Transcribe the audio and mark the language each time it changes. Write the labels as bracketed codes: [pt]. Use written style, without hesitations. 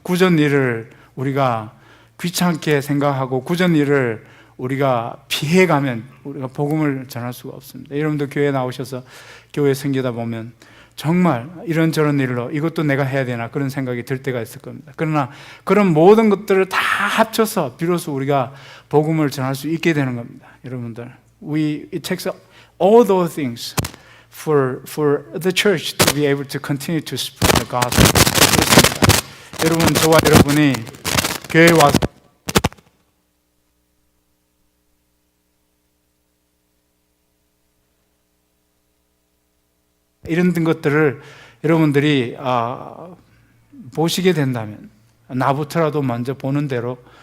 [ko] 굳은 일을 우리가 귀찮게 생각하고 굳은 일을 우리가 피해가면 우리가 복음을 전할 수가 없습니다. 여러분도 교회에 나오셔서 교회 생기다 보면 정말 이런저런 일로 이것도 내가 해야 되나 그런 생각이 들 때가 있을 겁니다. 그러나 그런 모든 것들을 다 합쳐서 비로소 우리가 복음을 전할 수 있게 되는 겁니다. [en] 여러분들, it takes all those things for the church to be able to continue to spread the gospel. [ko] 그렇습니다. 여러분, 저와 여러분이 교회에 와서 이런 것들을 여러분들이 보시게 된다면 나부터라도 먼저 보는 대로